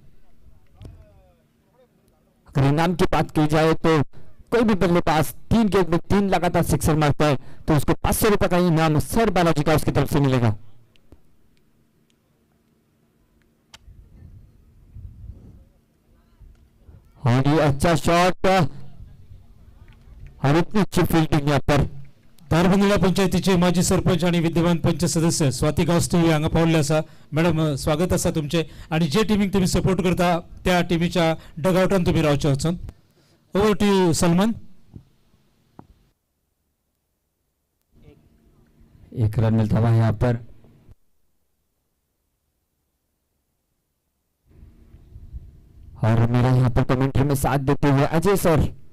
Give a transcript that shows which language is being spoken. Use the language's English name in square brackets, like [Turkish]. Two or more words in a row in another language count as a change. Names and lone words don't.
[Hindi] अगर इनाम की बात की जाए तो कोई भी बल्लेबाज 3 गेंद में 3 लगातार सिक्सर मारता है तो उसको 500 रुपए का इनाम सर बालाजी का उसकी तरफ से मिलेगा। और ये अच्छा शॉट और इतनी अच्छी फील्डिंग यहाँ पर। [Konkani] धारबंदोळा पंचायतीचे माजी सरपंच आणि विद्यमान पंच सदस्य स्वाती गावस्ते हांगा पावल्ले आसा। मॅडम स्वागत आसा तुमचे आणि जे टीमीक तुम्ही सपोर्ट करता त्या टीमीच्या डगआउटान तुम्ही रावचे वचून। [English] Over to you Salman. [Hindi] एक रन मिलता हुआ यहाँ पर। और मेरा यहाँ पर कमेंट्री में साथ देते हुए अजय सर।